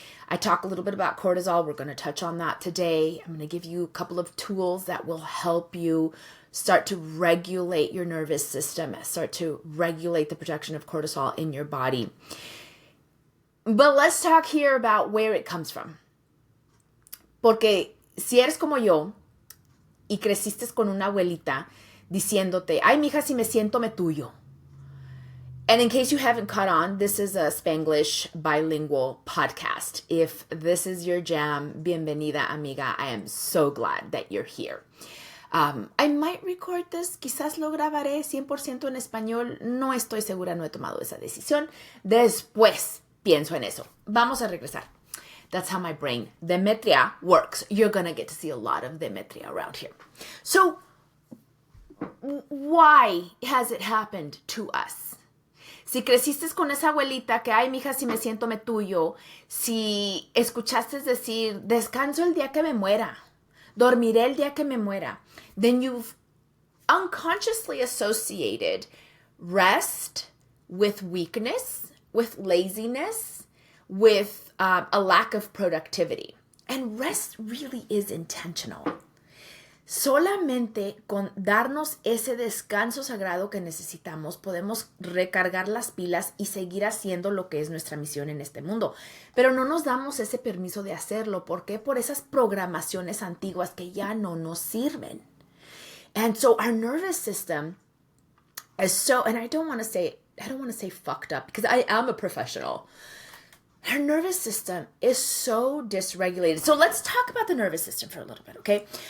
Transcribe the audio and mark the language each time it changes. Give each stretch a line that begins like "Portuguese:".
English: I talk a little bit about cortisol. We're going to touch on that today. I'm going to give you a couple of tools that will help you start to regulate your nervous system, start to regulate the production of cortisol in your body. But let's talk here about where it comes from.
Spanish: Porque si eres como yo y creciste con una abuelita diciéndote, ay, mija, si me siento me tuyo.
English: And in case you haven't caught on, this is a Spanglish bilingual podcast. If this is your jam,
Spanish: bienvenida, amiga.
English: I am so glad that you're here. I might record this,
Spanish: quizás lo grabaré 100% en español. No estoy segura, no he tomado esa decisión. Después pienso en eso. Vamos a regresar.
English: That's how my brain, Demetria, works. You're going to get to see a lot of Demetria around here. So, why has it happened to us?
Spanish: Si creciste con esa abuelita que, ay, mija, si me siento me tuyo. Si escuchaste decir, descanso el día que me muera. Dormiré el día que me muera.
English: Then you've unconsciously associated rest with weakness, with laziness, with a lack of productivity. And rest really is intentional.
Spanish: Solamente con darnos ese descanso sagrado que necesitamos, podemos recargar las pilas y seguir haciendo lo que es nuestra misión en este mundo. Pero no nos damos ese permiso de hacerlo. ¿Por qué? Por esas programaciones antiguas que ya no nos sirven.
English: And so our nervous system is so, and I don't want to say fucked up because I am a professional. Our nervous system is so dysregulated. So let's talk about the nervous system for a little bit, okay?